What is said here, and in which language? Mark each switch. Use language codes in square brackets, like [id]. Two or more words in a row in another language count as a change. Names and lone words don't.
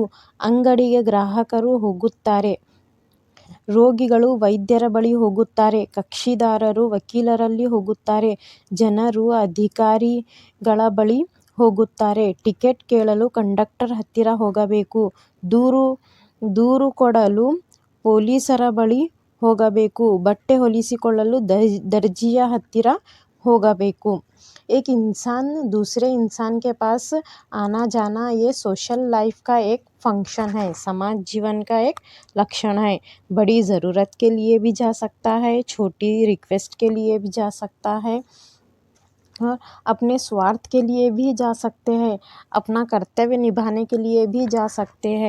[kn] ಅಂಗಡಿಗೆ ಗ್ರಾಹಕರು ಹೋಗುತ್ತಾರೆ, ರೋಗಿಗಳು ವೈದ್ಯರ ಬಳಿ ಹೋಗುತ್ತಾರೆ, ಕಕ್ಷಿದಾರರು ವಕೀಲರಲ್ಲಿ ಹೋಗುತ್ತಾರೆ, ಜನರು ಅಧಿಕಾರಿಗಳ ಬಳಿ ಹೋಗುತ್ತಾರೆ, ಟಿಕೆಟ್ ಕೇಳಲು ಕಂಡಕ್ಟರ್ ಹತ್ತಿರ ಹೋಗಬೇಕು, ದೂರು ಕೊಡಲು ಪೊಲೀಸರ ಬಳಿ ಹೋಗಬೇಕು, ಬಟ್ಟೆ ಹೊಲಿಸಿಕೊಳ್ಳಲು ದರ್ಜಿಯ ಹತ್ತಿರ ಹೋಗಬೇಕು। [hi] एक इंसान दूसरे इंसान के पास आना जाना ये [en] social life [hi] का एक फंक्शन है, समाज जीवन का एक लक्षण है। बड़ी ज़रूरत के लिए भी जा सकता है, छोटी रिक्वेस्ट के लिए भी जा सकता है और अपने स्वार्थ के लिए भी जा सकते हैं, अपना कर्तव्य निभाने के लिए भी जा सकते हैं।